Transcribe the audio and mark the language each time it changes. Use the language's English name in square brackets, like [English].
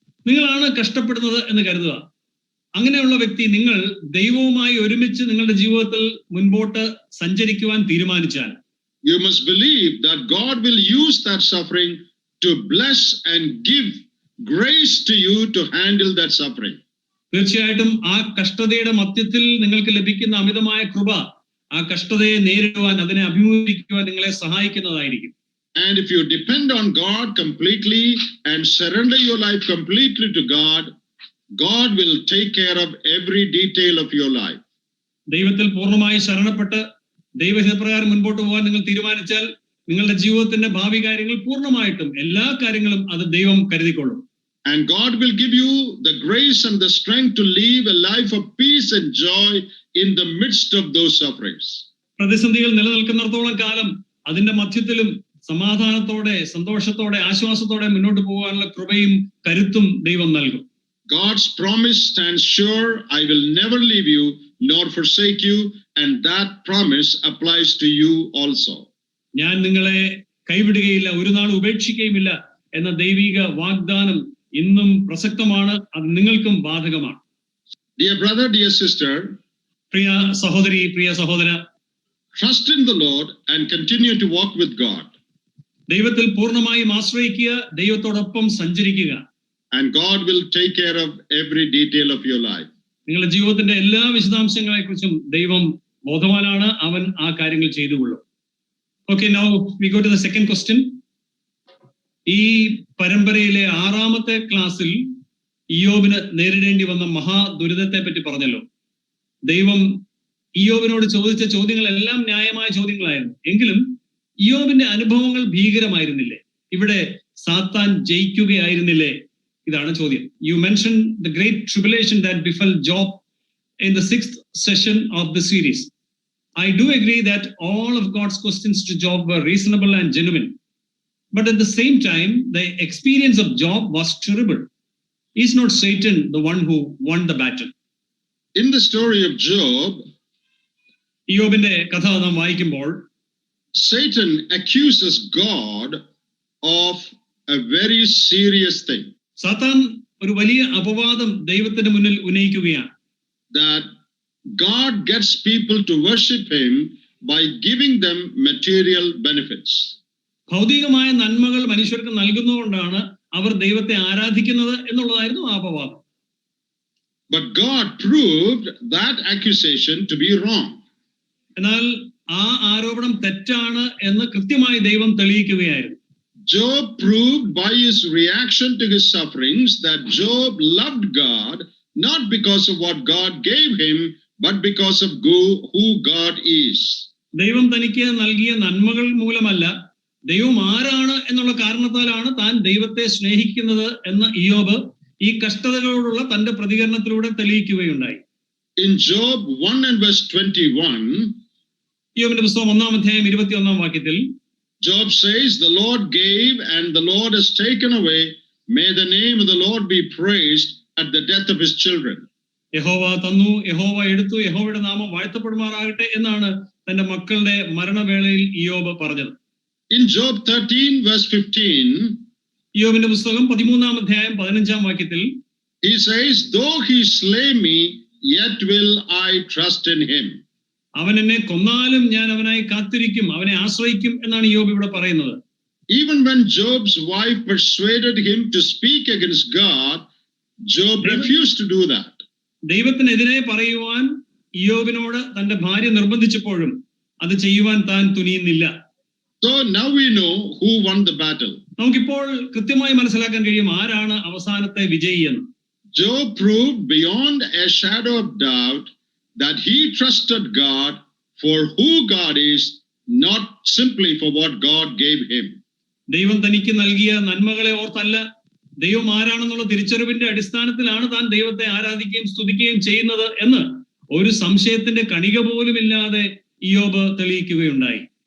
[Malayalam] നിങ്ങളാണ് കഷ്ടപ്പെടുന്നത് എന്ന് കരുതുക. അങ്ങനെയുള്ള വ്യക്തി നിങ്ങൾ ദൈവവുമായി ഒരുമിച്ച് നിങ്ങളുടെ ജീവിതത്തിൽ മുൻപോട്ട് സഞ്ചരിക്കുവാൻ തീരുമാനിച്ചാൽ, [English] you must believe that God will use that suffering to bless and give grace to you to handle that suffering. [Malayalam] തീർച്ചയായിട്ടും ആ കഷ്ടതയുടെ മധ്യത്തിൽ നിങ്ങൾക്ക് ലഭിക്കുന്ന അമിതമായ കൃപ ആ കഷ്ടതയെ നേരിടുവാൻ, അതിനെ അഭിമുഖീകരിക്കുവാൻ നിങ്ങളെ സഹായിക്കുന്നതായിരിക്കും. [English] And if you depend on God completely and surrender your life completely to God, God will take care of every detail of your life. [Malayalam] ദൈവത്തിൽ പൂർണ്ണമായി ശരണപ്പെട്ട് ദൈവഹിതപ്രകാരം മുൻപോട്ട് പോകാൻ നിങ്ങൾ തീരുമാനിച്ചാൽ നിങ്ങളുടെ ജീവിതത്തിന്റെ ഭാവി കാര്യങ്ങൾ പൂർണ്ണമായിട്ടും എല്ലാ കാര്യങ്ങളും അത് ദൈവം കരുതിക്കൊള്ളും. [English] And God will give you the grace and the strength to live a life of peace and joy in the midst of those sufferings. [Malayalam] പ്രതിസന്ധികൾ നിലനിൽക്കുന്നിടത്തോളം കാലം അതിന്റെ മധ്യത്തിലും സമാധാനത്തോടെ, സന്തോഷത്തോടെ, ആശ്വാസത്തോടെ മുന്നോട്ട് പോകാനുള്ള കൃപയും കരുത്തും ദൈവം നൽകും. [English] God's promise stands sure. I will never leave you nor forsake you, and that promise applies to you also. [Malayalam] ഞാൻ നിങ്ങളെ കൈവിടുകയില്ല, ഒരു നാൾ ഉപേക്ഷിക്കുകയുമില്ല എന്ന ദൈവിക വാഗ്ദാനം ഇന്നും പ്രസക്തമാണ്, അത് നിങ്ങൾക്കും ബാധകമാണ്. [English] Dear brother, dear sister, [Malayalam] പ്രിയ സഹോദരി, പ്രിയ സഹോദര, [English] trust in the Lord and continue to walk with God. [Malayalam] ദൈവത്തിൽ പൂർണ്ണമായും ആശ്രയിക്കുക, ദൈവത്തോടൊപ്പം സഞ്ചരിക്കുക. [English] And God will take care of every detail of your life. [Malayalam] നിങ്ങളുടെ ജീവിതത്തിന്റെ എല്ലാ വിശദാംശങ്ങളെ കുറിച്ചും ദൈവം ബോധവാനാണ്, അവൻ ആ കാര്യങ്ങൾ ചെയ്തുകൊള്ളും. [English] Okay, now we go to the second question. [Malayalam] ഈ പരമ്പരയിലെ 6ാമത്തെ ക്ലാസ്സിൽ ഇയ്യോബിന് നേരിടേണ്ടി വന്ന മഹാദുരിതത്തെ പറ്റി പറഞ്ഞല്ലോ. ദൈവം ഇയ്യോബിനോട് ചോദിച്ച ചോദ്യങ്ങളെല്ലാം ന്യായമായ ചോദ്യങ്ങളായിരുന്നു. എങ്കിലും ഇയ്യോബിന്റെ അനുഭവങ്ങൾ ഭീകരമായിരുന്നില്ലേ? ഇവിടെ സാത്താൻ ജയിക്കുകയായിരുന്നില്ലേ? ഇതാണ് ചോദ്യം. [English] You mentioned the great tribulation that befell Job in the 6th session of the series. I do agree that all of God's questions to Job were reasonable and genuine. But at the same time, the experience of Job was terrible. Is not Satan the one who won the battle? In the story of Job, [Malayalam] ഇയ്യോബിന്റെ കഥ നാം വായിക്കുമ്പോൾ [English] Satan accuses God of a very serious thing, [Malayalam] സാത്താൻ ഒരു വലിയ അപവാദം ദൈവത്തിന്റെ മുന്നിൽ ഉന്നയിക്കുകയാണ്. [English] that God gets people to worship him by giving them material benefits. [Malayalam] ഭൗതികമായ നന്മകൾ മനുഷ്യർക്ക് നൽകുന്നതുകൊണ്ടാണ് അവർ ദൈവത്തെ ആരാധിക്കുന്നത് എന്നുള്ളതായിരുന്നു ആ അപവാദം. [English] But God proved that accusation to be wrong. [Malayalam] എന്നാൽ ആ ആരോപണം തെറ്റാണ് എന്ന് കൃത്യമായി ദൈവം തെളിയിക്കുകയായിരുന്നു. [English] Job proved by his reaction to his sufferings that Job loved God not because of what God gave him, but because of who God is. [Malayalam] ദൈവം തനിക്ക് നൽകിയ നന്മകൾ മൂലമല്ല, ദൈവം ആരാണ് എന്നുള്ള കാരണത്താലാണ് താൻ ദൈവത്തെ സ്നേഹിക്കുന്നത് എന്ന് ഇയ്യോബ് ഈ കഷ്ടതകളോടുള്ള തന്റെ പ്രതികരണത്തിലൂടെ തെളിയിക്കുകയുണ്ടായി. [English] In Job 1 and verse 21, [Malayalam] ഇയ്യോബിന്റെ പുസ്തകം 1-ാം അധ്യായം 21-ാം വാക്യത്തിൽ [English] Job says, "The Lord gave and the Lord has taken away. May the name of the Lord be praised at the death of his children." [Malayalam] യഹോവ തന്നു, യഹോവ എടുത്തു, യഹോവയുടെ നാമം വാഴ്ത്തപ്പെടുമാറാകട്ടെ എന്നാണ് തന്റെ മക്കളുടെ മരണവേളയിൽ ഇയ്യോബ് പറഞ്ഞത്. [English] In Job 13 verse 15, [Malayalam] ഇയ്യോബിന്റെ പുസ്തകം 13-ാം അധ്യായം 15-ാം വാക്യത്തിൽ [English] he says, "Though he slay me, yet will I trust in him." [Malayalam] അവൻ എന്നെ കൊന്നാലും ഞാൻ അവനായി കാത്തിരിക്കും, അവനെ ആശ്രയിക്കും എന്നാണ് ഇയ്യോബ് ഇവിടെ പറയുന്നത്. [English] Even when Job's wife persuaded him to speak against God, Job refused to do that. [Malayalam] ദൈവത്തിനെതിരെ പറയുവാൻ ഇയ്യോബിനോട് തന്റെ ഭാര്യ നിർബന്ധിച്ചപ്പോഴും അത് ചെയ്യുവാൻ താൻ തുനിയുന്നില്ല. [English] So now we know who won the battle. [Malayalam] നമുക്കിപ്പോൾ കൃത്യമായി മനസ്സിലാക്കാൻ കഴിയും ആരാണ് അവസാനത്തെ വിജയി എന്ന്. [English] Job proved beyond a shadow of doubt that he trusted God for who God is, not simply for what God gave him. [Malayalam] ദൈവം തനിക്ക് നൽകിയ നന്മകളെ ഓർത്തല്ല, ദൈവം ആരാണെന്നുള്ള തിരിച്ചറിവിന്റെ അടിസ്ഥാനത്തിലാണ് താൻ ദൈവത്തെ ആരാധിക്കുകയും സ്തുതിക്കുകയും ചെയ്യുന്നത് എന്ന് ഒരു സംശയത്തിന്റെ കണിക പോലുമില്ലാതെ ഇയ്യോബ് തെളിയിക്കുകയുണ്ടായി.